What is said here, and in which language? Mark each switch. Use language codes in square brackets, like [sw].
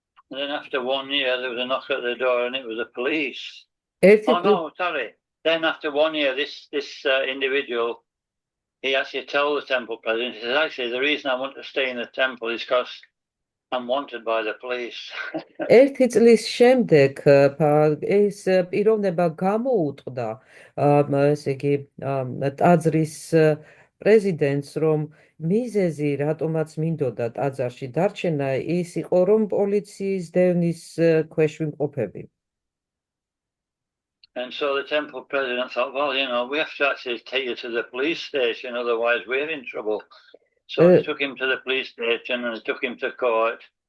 [en] And then after 1 year, there was a knock at the door, and it was the police. Then after 1 year, this individual, he actually told the temple president, he says, actually, the reason I want to stay in the temple is because I'm wanted by the police. [ka] ერთი წლის შემდეგ ეს პიროვნება გამოუტყდა, ესე იგი, ტაძრის პრეზიდენტს, რომ მიზეზი, რატომაც მინდოდა ტაძარში დარჩენა, ის იყო, რომ პოლიციის დევნის ქვეშ ვიმყოფები. [en] And so the temple president thought, well, we have to actually take you to the police station, otherwise we're in trouble. So they took him to the police station and they took him to court.